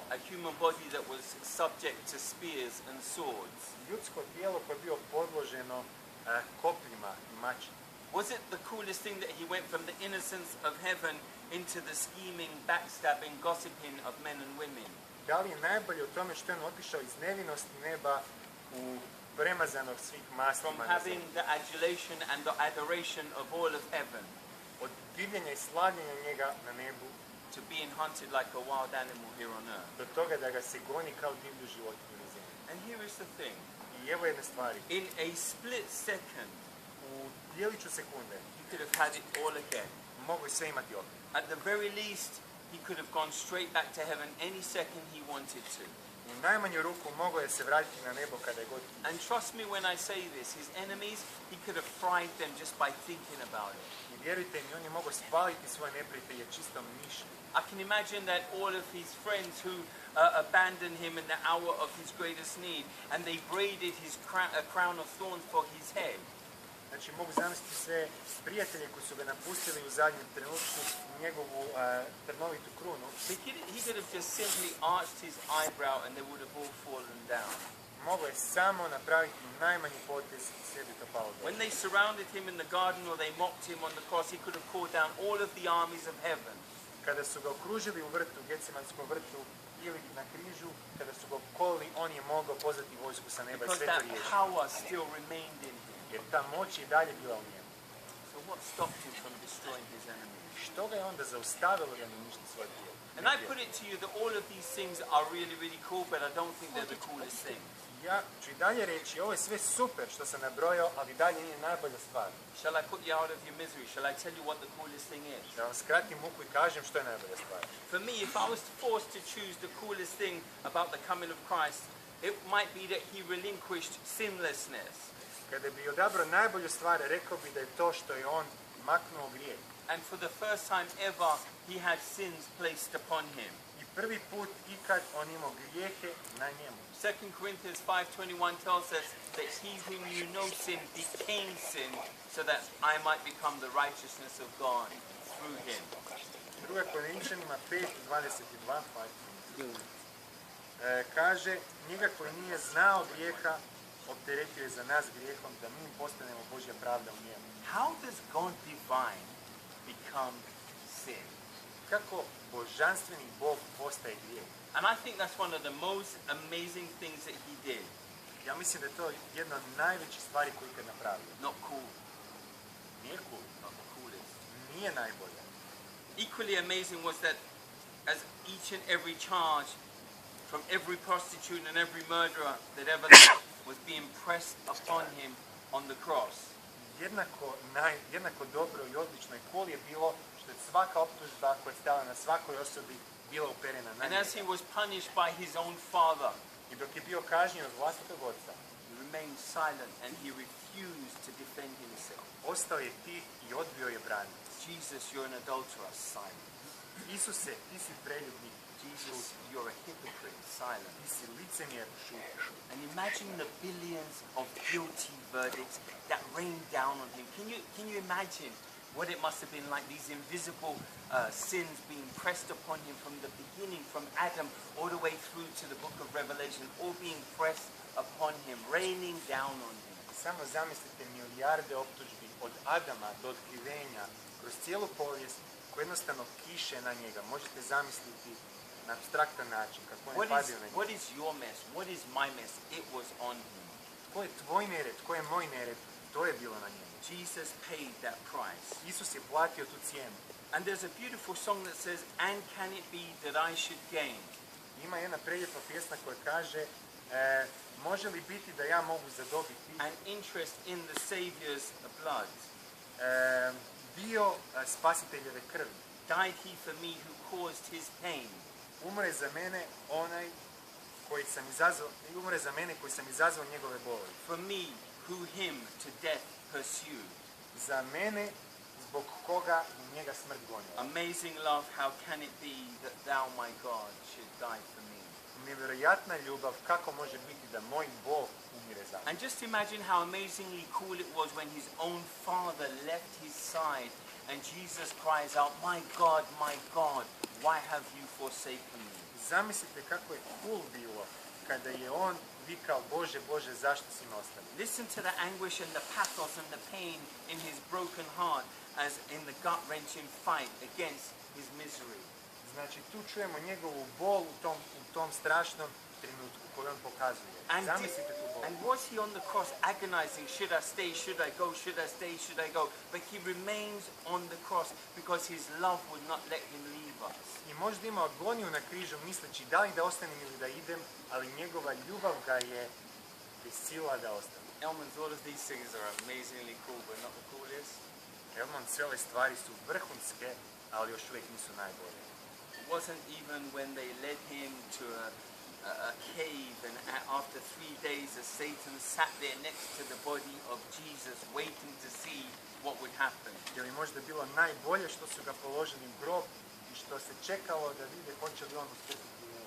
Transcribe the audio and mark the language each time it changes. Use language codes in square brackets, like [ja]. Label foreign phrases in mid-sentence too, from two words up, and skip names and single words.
[en] A human body that was subject to spears and swords. [hr] Ljudsko tijelo koje je bio podloženo kopljima i mačima. [en] Was it the coolest thing that he went from the innocence of heaven into the scheming, backstabbing, gossiping of men and women? [hr] Da li je najbolje u tome što je on otišao iz nevinosti neba u premazanog svih [en] From [hr] maslima na [en] having [hr] zemlji? [en] the adulation and the adoration of all of heaven [hr] Od divljenja i slavljenja njega na nebu [en] to being hunted like a wild animal here on earth. [hr] do toga da ga se goni kao divlju životinju na zemlji. [en] And here is the thing. [hr] I evo jedne stvari. [en] In a split second, [hr] U dijeliću sekunde [en] he could have had it all again. [hr] mogu i sve imati opet. [en] At the very least, he could have gone straight back to heaven any second he wanted to. [hr] U najmanju ruku mogao je se vratiti na nebo kada je god htio. [en] And trust me when I say this, his enemies, he could have fried them just by thinking about it. [hr] I vjerujte mi, on je mogao spaliti svoje neprijatelje čistom mišlju. [en] I can imagine that all of his friends who abandoned him in the hour of his greatest need, and they braided his crown of thorns for his head. [hr] Znači mogu zamisliti sve prijatelje koji su ga napustili u zadnjem trenutku, njegovu trnovitu krunu. [en] He could have just simply arched his eyebrow and they would have all fallen down. [hr] Mogao je samo napraviti najmanji potez i sve bi to palo dole. [en] When they surrounded him in the garden or they mocked him on the cross, he could have called down all of the armies of heaven. [hr] Kada su ga okružili u vrtu, Getsemanskom vrtu, ili na križu, kada su ga opkolili, on je mogao pozvati vojsku sa neba i [en] Because [hr] sve to [en] that [hr] riješiti. [en] power still remained in him. [hr] Jer ta moć je i dalje bila u njemu. [en] So what stopped him from destroying his enemies? [hr] Što ga je onda zaustavilo da ne uništi svoje tijelo? [en] And I put it to you that all of these things are really, really cool, but I don't think they're the coolest things. [hr] Ja ću i dalje reći, ovo je sve super što sam nabrojao, ali dalje nije najbolja stvar. [en] Shall I put you out of your misery? Shall I tell you what the coolest thing is? [hr] Da vam skratim muku i kažem što je najbolja stvar. [en] For me, if I was forced to choose the coolest thing about the coming of Christ, it might be that he relinquished sinlessness. [hr] Kada bi odabrao najbolju stvar, rekao bi da je to što je on maknuo grijeh. [en] And for the first time ever, he had sins placed upon him. [hr] I prvi put ikad on imao grijehe na njemu. [en] 2 Corinthians 5:21 tells us that he whom you know sin became sin so that I might become the righteousness of God through him. [hr] 2. Korinčanima 5:22 kaže, njega koji nije znao grijeha, opteretio je za nas grijehom, da mi postanemo Božja pravda u njemu. [en] How does God divine become sin? [hr] Kako božanstveni Bog postaje grijeh? [en] And I think that's one of the most amazing things that he did. [hr] Ja mislim da je to jedna od najvećih stvari koju je napravio. [en] Not cool, [hr] Nije cool, [en] not the coolest. [hr] nije najbolje. [en] Equally amazing was that as each and every charge from every prostitute and every murderer that ever lived was being pressed upon him on the cross. [hr] Jednako dobro i odlično i cool je bilo što je svaka optužba koja je stala na svakoj osobi bila uperena na [en] And as he [hr] njega. [en] was punished by his own father, [hr] I dok je bio kažnjen od vlastitog oca, [en] he remained silent and he refused to defend himself. [hr] ostao je tih i odbio je braniti. [en] Jesus, you're an adulterer, silent. [hr] Isuse, ti si preljubnik, [en] Jesus, you're a hypocrite, silent. [hr] ti si licemjer, šutiš. [en] And imagine the billions of guilty verdicts that rained down on him. Can you imagine what it must have been like, these invisible sins being pressed upon him from the beginning, from Adam all the way through to the book of Revelation, all being pressed upon him, raining down on him. [hr] Samo zamislite milijarde optužbi od Adama do otkrivenja kroz cijelu povijest koje jednostavno kiše na njega. Možete zamisliti na apstraktan način kako on je padio na njega. [en] What is your mess? What is my mess? It was on him. [hr] Tko je tvoj nered, tko je moj nered, to je bilo na njemu. [en] Jesus paid that price. [hr] Isus je platio tu cijenu. [en] And there's a beautiful song that says, and can it be that I should gain? [hr] Ima jedna prelijepa pjesma koja kaže može li biti da ja mogu zadobiti [en] An interest in the Savior's blood. [hr] dio spasiteljeve krvi. [en] Died he for me who caused his pain. [hr] Umre za mene onaj koji sam izazvao, umre za mene koji sam izazvao njegove boli. [en] For me who him to death pursued. [hr] Za mene zbog koga njega smrt gonila. [en] Amazing love, how can it be that thou, my God, should die for me? [hr] Nevjerojatna ljubav, kako može biti da moj Bog umire za mene. [en] And just imagine how amazingly cool it was when his own father left his side and Jesus cries out, my God, why have you forsaken me? [hr] Zamislite kako je cool bilo kada je on vikao, Bože, Bože, zašto si me ostavio? [en] Listen to the anguish and the pathos and the pain in his broken heart as in the gut-wrenching fight against his misery. [hr] Znači, tu čujemo njegovu bol u tom strašnom trenutku koju on pokazuje. Zamislite tu bol. [en] And was he on the cross agonizing, should I stay, should I go, should I stay, should I go? But he remains on the cross because his love would not let him leave us. [hr] I možda ima agoniju na križu misleći da li da ostanem ili da idem, ali njegova ljubav ga je prisila da ostane. [en] Elman's, all of these things are amazingly cool, but not the coolest. [hr] Elman, sve ove stvari su vrhunske, ali još uvijek nisu najbolje. [en] It wasn't even when they led him to a cave and after 3 days as Satan sat there next to the body of Jesus waiting to see what would happen. [hr] Je li možda bilo najbolje što su ga položili u grob i što se čekalo da vide hoće li on uskrsnuti u noć.